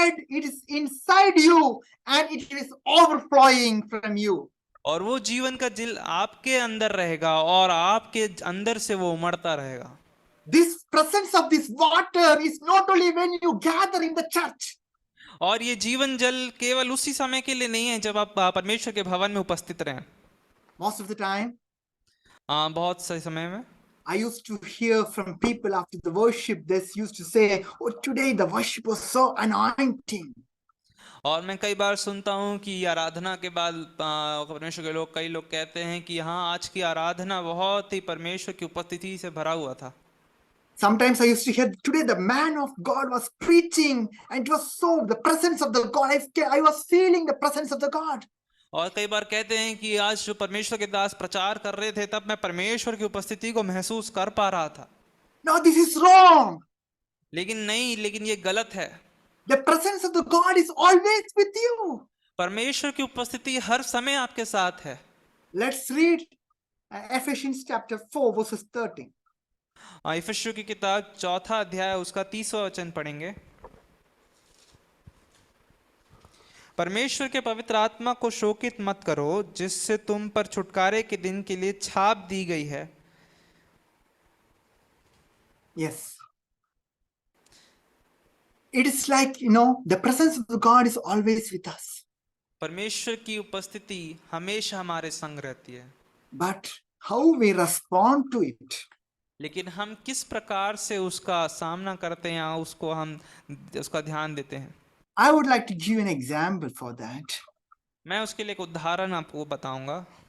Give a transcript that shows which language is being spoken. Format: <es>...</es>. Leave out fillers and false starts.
<en>it is inside you, and it is overflowing from you.</en> <hi>और वो जीवन का जल आपके अंदर रहेगा और आपके अंदर से वो उमड़ता रहेगा।</hi> <en>This presence of this water is not only when you gather in the church.</en> <hi>और ये जीवन जल केवल उसी समय के लिए नहीं है जब आप परमेश्वर के भवन में उपस्थित रहें।</hi> <en>Most of the time,</en> <hi>बहुत से समय में</hi> <en>I used to hear from people after the worship, they used to say, "Oh, today the worship was so anointing."</en> <hi>और मैं कई बार सुनता हूँ कि आराधना के बाद परमेश्वर के लोग, कई लोग कहते हैं कि हाँ, आज की आराधना बहुत ही परमेश्वर की उपस्थिति से भरा हुआ था।</hi> <en>Sometimes I used to hear, "Today the man of God was preaching, and it was so the presence of the God. I was feeling the presence of the God."</en> <hi>और कई बार कहते हैं कि आज जो परमेश्वर के दास प्रचार कर रहे थे, तब मैं परमेश्वर की उपस्थिति को महसूस कर पा रहा था।</hi> <en>No, this is wrong.</en> <hi>लेकिन ये गलत है।</hi> <en>The presence of the God is always with you.</en> <hi>परमेश्वर की उपस्थिति हर समय आपके साथ है।</hi> <en>Let's read Ephesians chapter 4, verses 13.</en> <hi>इफिसियों की किताब 4 अध्याय उसका 30वां वचन पढ़ेंगे। परमेश्वर के पवित्र आत्मा को शोकित मत करो, जिससे तुम पर छुटकारे के दिन के लिए छाप दी गई है।</hi> <en>Yes. It is like, the presence of the God is always with us.</en> <hi>परमेश्वर की उपस्थिति हमेशा हमारे संग रहती है,</hi> <en>But how we respond to it,</en> <hi>लेकिन हम किस प्रकार से उसका सामना करते हैं या उसका ध्यान देते हैं।</hi> <en>I would like to give an example for that.</en> <hi>मैं उसके लिए एक उदाहरण आपको बताऊंगा।</hi>